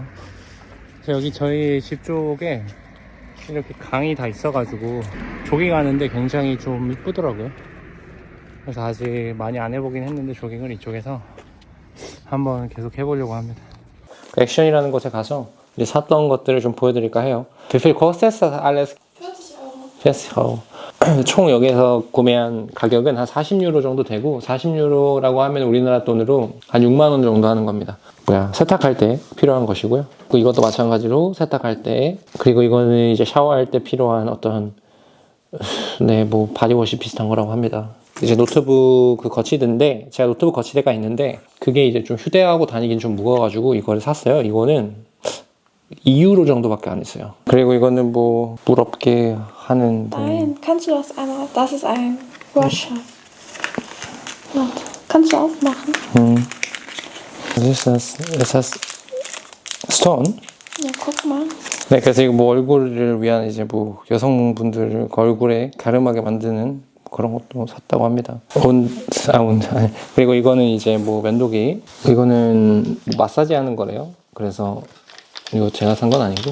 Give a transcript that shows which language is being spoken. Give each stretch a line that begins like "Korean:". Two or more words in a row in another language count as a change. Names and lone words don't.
Korean: 여기 저희 집 쪽에 이렇게 강이 다 있어가지고 조깅하는데 굉장히 좀 이쁘더라고요. 그래서 아직 많이 안 해보긴 했는데 조깅을 이쪽에서 한번 계속 해보려고 합니다. 액션이라는 곳에 가서 이제 샀던 것들을 좀 보여드릴까 해요.
German: Wie viel kostet alles? 40€.
Korean: 총 여기서 구매한 가격은 한 40유로 정도 되고, 40유로라고 하면 우리나라 돈으로 한 6만원 정도 하는 겁니다. 세탁할 때 필요한 것이고요. 이것도 마찬가지로 세탁할 때, 그리고 이거는 이제 샤워할 때 필요한 어떤 뭐 바디워시 비슷한 거라고 합니다. 이제 노트북 그 거치대인데, 제가 노트북 거치대가 있는데 그게 이제 좀 휴대하고 다니긴 좀 무거워가지고 이거를 샀어요. 이거는 2유로 정도밖에 안 했어요. 그리고 이거는 뭐 물 없게 하는
German: Nein, kannst du das einmal? Das ist ein Washer. Warte, kannst du aufmachen? Ist das Stone? Ja, guck mal.
Korean: 네, 그래서 이거 뭐 얼굴을 위한 이제 뭐 여성분들 얼굴에 갸름하게 만드는 그런 것도 샀다고 합니다. 아니. 그리고 이거는 이제 뭐 면도기. 이거는 마사지 하는 거래요. 그래서 이거 제가 산 건 아니고.